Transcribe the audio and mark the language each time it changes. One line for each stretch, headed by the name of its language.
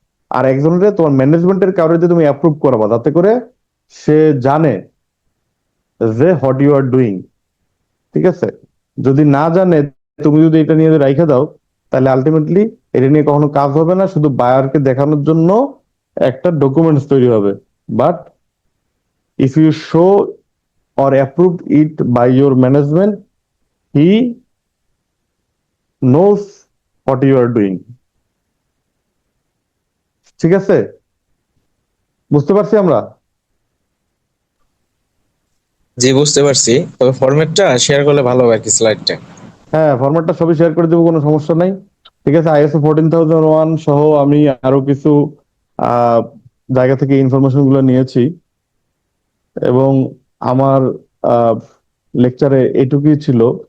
Bangla: আর একজনের তোমার ম্যানেজমেন্টের কাউরে তুমি অ্যাপ্রুভ করাবা, যাতে করে সে জানে যে
English: what you are doing,
Bangla: ঠিক আছে। যদি না জানে, তুমি যদি এটা নিয়ে রাইখা দাও, তাহলে আলটিমেটলি এটা নিয়ে কখনো কাজ হবে না, শুধু বায়ারকে দেখানোর জন্য একটা ডকুমেন্টস তৈরি হবে।
English: but if you show or approve it by your management, he knows what you are doing,
Bangla: ঠিক আছে। বুঝতে পারছি আমরা? জি, বুঝতে পারছি, তবে ফরম্যাটটা শেয়ার করলে ভালো হবে আর কি, স্লাইডটা। হ্যাঁ, ফরম্যাটটা সবই শেয়ার করে দেবো, কোনো সমস্যা নাই। ঠিক আছে, ISO 14001 সহ আমি আরো কিছু আহ জায়গা থেকে ইনফরমেশন গুলো নিয়েছি, এবং আমার লেকচারে এটুকুই ছিল।